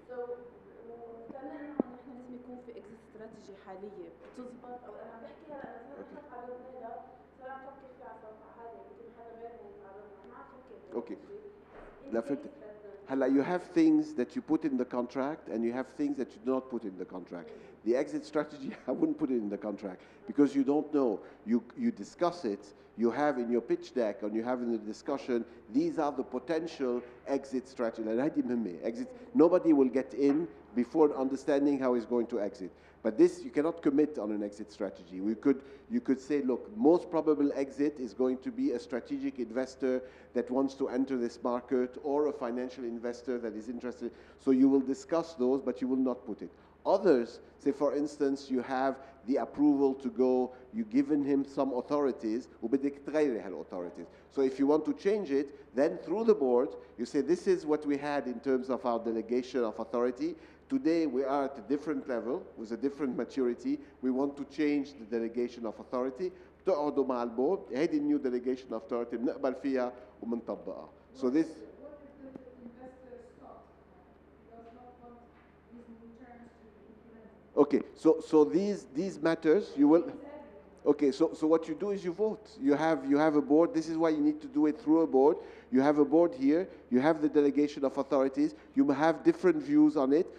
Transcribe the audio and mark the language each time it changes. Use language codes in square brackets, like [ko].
[ar] وكمان انه نحن لازم يكون في اكزيت استراتيجي حاليه بتزبط، او انا عم بحكي هلا مثلا نحن تعرضنا لها، صار عم نفكر فيها على صفحه حاليا، يمكن حدا غيرنا يتعرض لها، ما عم نفكر. اوكي. لا فهمت. هلا [en] you have things that you put in the contract and you have things that you do not put in the contract. The exit strategy, I wouldn't put it in the contract because you don't know. You discuss it, you have in your pitch deck, and you have in the discussion, these are the potential exit strategies. And exit, nobody will get in before understanding how he's going to exit. But this, you cannot commit on an exit strategy. You could say, look, most probable exit is going to be a strategic investor that wants to enter this market or a financial investor that is interested. So you will discuss those, but you will not put it. Others, say for instance, you have the approval to go, you've given him some authorities, authorities. So if you want to change it, then through the board, you say, this is what we had in terms of our delegation of authority. Today we are at a different level with a different maturity. We want to change the delegation of authority. [ar] تقعدوا مع البورد هذه [en] new delegation of authority [ar] بنقبل فيها وبنطبقها. [en] So this. What if the investor stops? Does not want these new terms to be implemented? Okay, so these matters you will. Okay, so what you do is you vote. You have a board. This is why you need to do it through a board. You have a board here. You have the delegation of authorities. You have different views on it.